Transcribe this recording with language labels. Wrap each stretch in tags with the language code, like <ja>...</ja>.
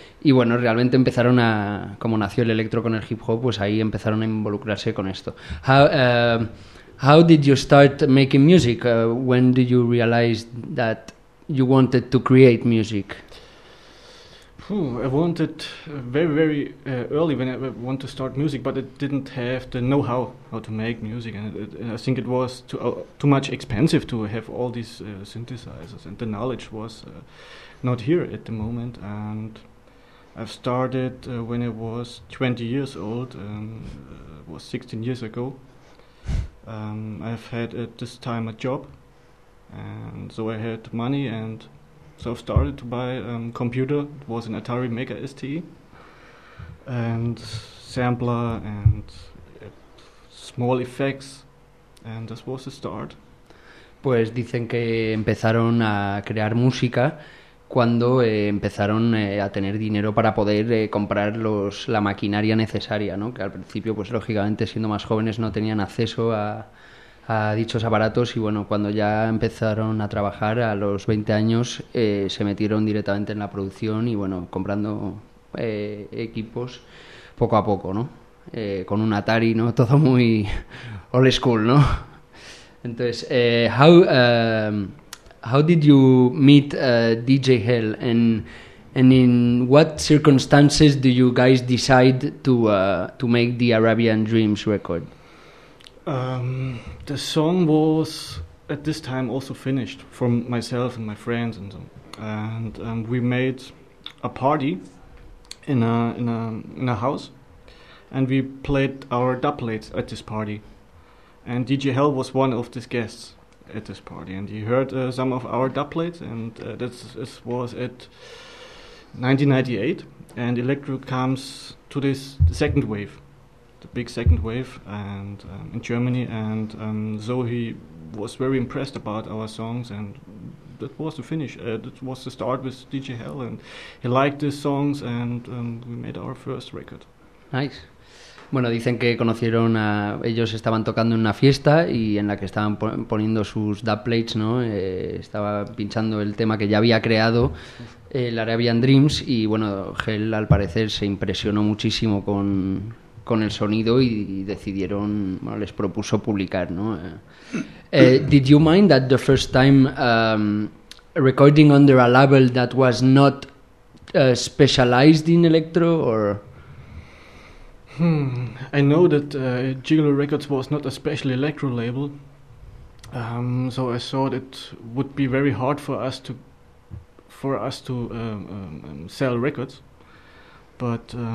<es>Y bueno, realmente empezaron a, como nació el electro con el hip hop, pues ahí empezaron a involucrarse con esto.</es> <en>How did you start making music? When did you realize that you wanted to create music? I wanted very, very early when I want to start music, but I didn't have the know-how how to make music, and I think it was too much expensive to have all these synthesizers, and the knowledge was not here at the moment. And I've started when I was 20 years old, was 16 years ago. I've had at this time a job, and so I had money, and so I started to buy a computer. It was an Atari Mega ST, and sampler, and small effects, and this was the start.</en> <es>Pues dicen que empezaron a crear música cuando empezaron a tener dinero para poder comprar la maquinaria necesaria, ¿no? Que al principio, pues lógicamente, siendo más jóvenes, no tenían acceso a dichos aparatos, y bueno, cuando ya empezaron a trabajar a los 20 años, se metieron directamente en la producción y bueno, comprando equipos poco a poco, ¿no? Con un Atari, ¿no? Todo muy old school, ¿no? Entonces,</es> <en>how did you meet DJ Hell, and in what circumstances do you guys decide to make the Arabian Dreams record? The song was at this time also finished from myself and my friends and so. And we made a party in a house, and we played our dubplates at this party. And DJ Hell was one of these guests at this party, and he heard some of our dubplates, and this was at 1998, and electro comes to this second wave. Big second wave, and in Germany, and so he was very impressed about our songs, and that was the finish. That was the start with DJ Hell, and he liked the songs, and we made our first record. Nice.</en> <es>Bueno, dicen que conocieron a ellos, estaban tocando en una fiesta y en la que estaban poniendo sus dubplates, ¿no? Estaba pinchando el tema que ya había creado, el Arabian Dreams, y bueno, Hell al parecer se impresionó muchísimo con el sonido y decidieron, bueno, les propuso publicar, ¿no?</es> <en>Did you mind that the first time recording under a label that was not specialized in electro, or? I know that Gigolo Records was not a special electro label, so I thought it would be very hard for us to sell records, but.</en>